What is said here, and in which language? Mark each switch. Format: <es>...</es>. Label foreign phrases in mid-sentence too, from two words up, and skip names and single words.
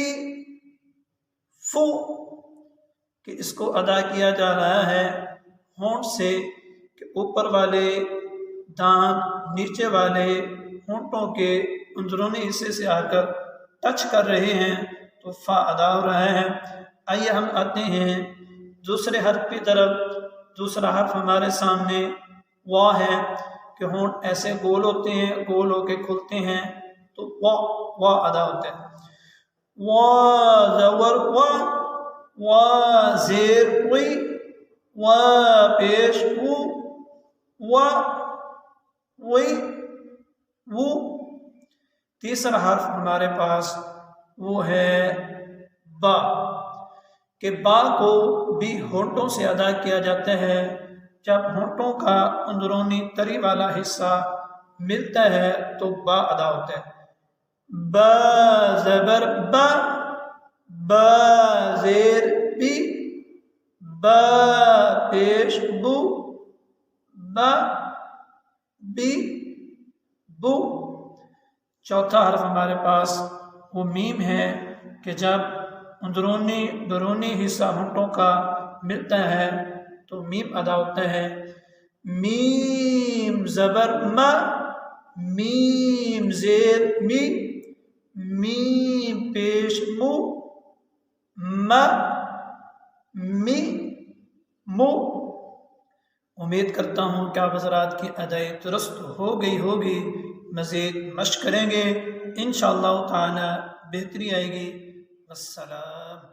<ur>فو، کہ اس کو ادا کیا جا رہا ہے ہونٹ سے، کہ اوپر والے دانت نیچے والے ہونٹوں کے اندرونی حصے سے آ کر ٹچ کر رہے ہیں تو فا ادا ہو رہا ہے۔ آئیے ہم آتے ہیں دوسرے حرف کی طرف۔ دوسرا حرف ہمارے سامنے وا ہے، کہ ہونٹ ایسے گول ہوتے ہیں، گول ہو کے کھلتے ہیں تو وا ادا ہوتا ہے۔ وا زبر وا، وا زیر وی، وا پیش وو، وا وی وو۔ تیسرا حرف ہمارے پاس وہ ہے با، کہ با کو بھی ہونٹوں سے ادا کیا جاتا ہے۔ جب ہونٹوں کا اندرونی تری والا حصہ ملتا ہے تو با ادا ہوتا ہے۔ با زبر با، با زیر بی، با پیش بو، با بی بو۔ چوتھا حرف ہمارے پاس وہ میم ہے، کہ جب بیرونی حصہ ہونٹوں کا ملتا ہے تو میم ادا ہوتا ہے۔ میم زبر ما، میم زیر می، میم پیش مو، ما می مو۔ امید کرتا ہوں کہ آپ حضرات کی ادائی درست ہو گئی ہوگی۔ مزید مشق کریں گے،</ur> <ar>انشاءاللہ تعالی</ar> <ur>بہتری آئے گی۔ والسلام۔</ur>